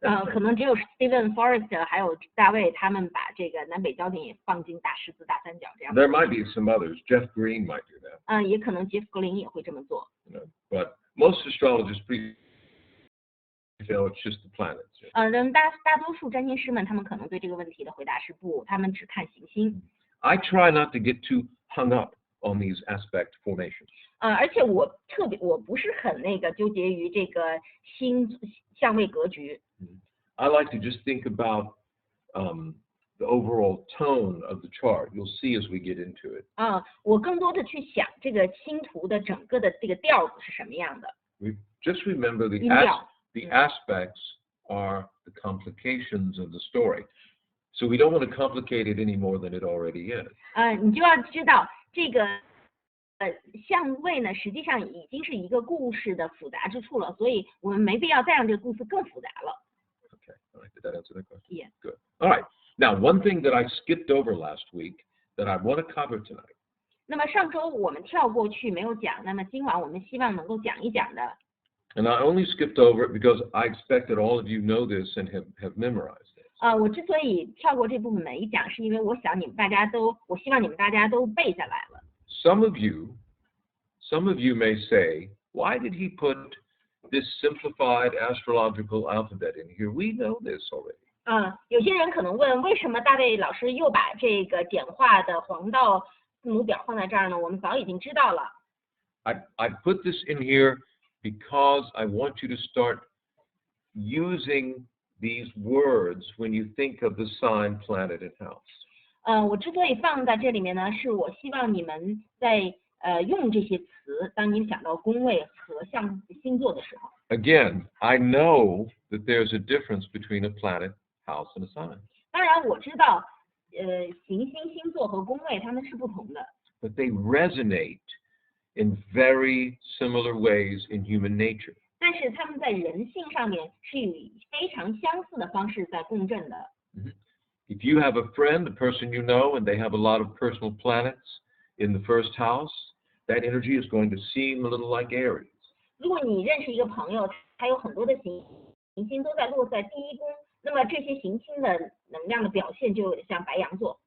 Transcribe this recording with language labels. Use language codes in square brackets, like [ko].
[zh] 可能只有 Stephen Forrest 还有大卫他们把这个南北焦点也放进大十字、大三角这样。 [en] There might be some others. Jeff Green might do that. [zh] 也可能杰夫格林也会这么做。 [en] But most astrologers feel it's just the planets. [zh] 大多数占星师们他们可能对这个问题的回答是不，他们只看行星。 [en] I try not to get too hung up on these aspect formations. [zh] 而且我不是很纠结于这个相位格局。 [en] I like to just think about the overall tone of the chart. You'll see as we get into it. [zh] 我更多的去想这个星图的整个的这个调子是什么样的。 [en] Just remember the aspects are the complications of the story. So we don't want to complicate it any more than it already is. [zh] 你就要知道这个相位呢，实际上已经是一个故事的复杂之处了，所以我们没必要再让这个故事更复杂了。 [en] Okay, all right. Did that answer that question? Yeah. Good. All right. Now, one thing that I skipped over last week that I want to cover tonight. [zh] 那么上周我们跳过去没有讲，那么今晚我们希望能够讲一讲的。 [en] And I only skipped over it because I expect that all of you know this and have memorized it. [zh] 我之所以跳过这部分没讲，是因为我希望你们大家都背下来了。 [en] Some of you may say, why did he put this simplified astrological alphabet in here? We know this already. [zh] 有些人可能问，为什么大卫老师又把这个简化的黄道字母表放在这儿呢？我们早已经知道了。 [en] I put this in here because I want you to start using these words when you think of the sign, planet, and house. [zh] 我之所以放在这里面呢，是我希望你们在用这些词，当你想到宫位和星座的时候。 [en] Again, I know that there's a difference between a planet, house, and a sign. [zh] 当然我知道，行星、星座和宫位它们是不同的。 [en] But they resonate in very similar ways in human nature. [zh] 但是他们在人性上面是以非常相似的方式在共振的。 [en] If you have a friend, a person you know, and they have a lot of personal planets in the first house, that energy is going to seem a little like Aries. [zh] 如果你认识一个朋友，他有很多的行星都在落在第一宫，那么这些行星的能量的表现就有点像白羊座。